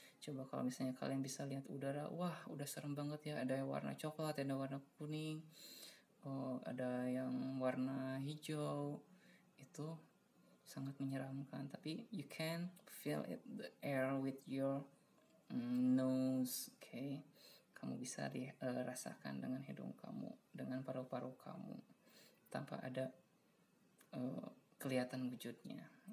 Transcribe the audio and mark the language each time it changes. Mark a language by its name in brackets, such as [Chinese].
[Indonesian] Coba kalau misalnya kalian bisa lihat udara, wah udah serem banget ya. Ada yang warna coklat, ada warna kuning, ada yang warna hijau. Itu sangat menyeramkan. Tapi [English] you can feel it, the air with your nose, okay? [Indonesian] Kamu bisa rasakan dengan hidung kamu, dengan paru-paru kamu, tanpa ada kelihatan wujudnya.